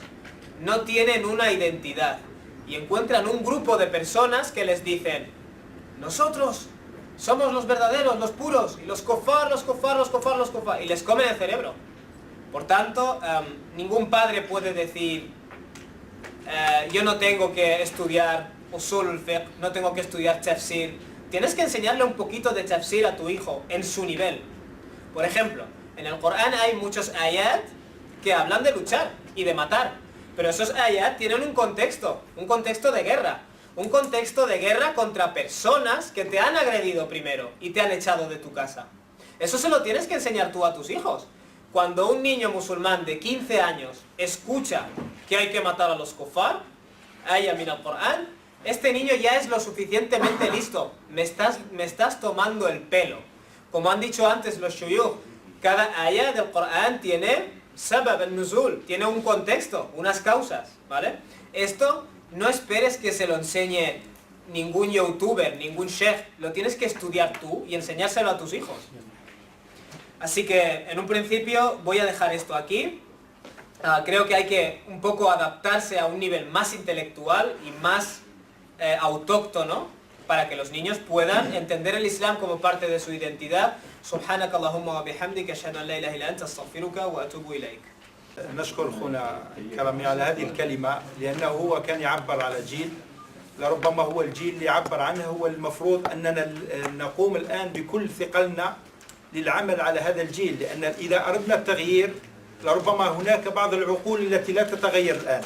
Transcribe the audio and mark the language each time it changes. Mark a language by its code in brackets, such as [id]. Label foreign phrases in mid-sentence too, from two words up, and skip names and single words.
[es] No tienen una identidad. Y encuentran un grupo de personas que les dicen, nosotros somos los verdaderos, los puros, y los kofar, y les comen el cerebro. Por tanto, ningún padre puede decir, yo no tengo que estudiar [ar] أصول الفقه, [es] no tengo que estudiar tafsir. Tienes que enseñarle un poquito de tafsir a tu hijo en su nivel. Por ejemplo, en el Corán hay muchos ayat que hablan de luchar y de matar. Pero esos ayat tienen un contexto de guerra. Un contexto de guerra contra personas que te han agredido primero y te han echado de tu casa. Eso se lo tienes que enseñar tú a tus hijos. Cuando un niño musulmán de 15 años escucha que hay que matar a los kufar, [ar] آيات من القرآن, [es] este niño ya es lo suficientemente listo. Me estás tomando el pelo. Como han dicho antes los shuyukh, cada ayat del Corán tiene [ar] سبب النزول, [es] tiene un contexto, unas causas, ¿vale? Esto no esperes que se lo enseñe ningún youtuber, ningún sheikh, lo tienes que estudiar tú y enseñárselo a tus hijos. Así que en un principio voy a dejar esto aquí. Creo que hay que un poco adaptarse a un nivel más intelectual y más autóctono para que los niños puedan entender el Islam como parte de su identidad. [ar] سبحانك اللهم وبحمدك أشهد أن لا إله إلا أنت أستغفرك وأتوب إليك. نشكر أخونا كرمي على هذه الكلمة لأنه هو كان يعبر على جيل لربما هو الجيل اللي عبر عنه. هو المفروض أننا نقوم الآن بكل ثقلنا للعمل على هذا الجيل، لأن إذا أردنا التغيير لربما هناك بعض العقول التي لا تتغير الآن.